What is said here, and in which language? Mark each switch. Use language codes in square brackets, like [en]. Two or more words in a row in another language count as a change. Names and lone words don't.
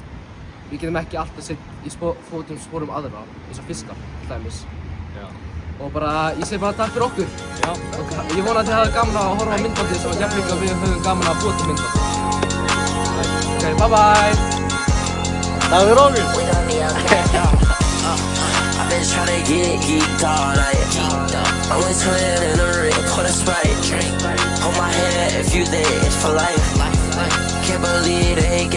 [is] Við getum ekki alltaf sett í fótum aðra, eins og fiskar, til dæmis. Já. Og bara, ég segi bara takk fyrir okkur. Já. Og ég vona að þið hafið gaman að horfa á myndbandið og jafnvel líka við höfum gaman að búa til myndbandið. [en] Ok, bye bye! [is] Takk fyrir okkur. [en] I've been tryna get geeked all night. I'm with twin in a ring for the Sprite. Hold my hand if you there, it's for life. Can't believe they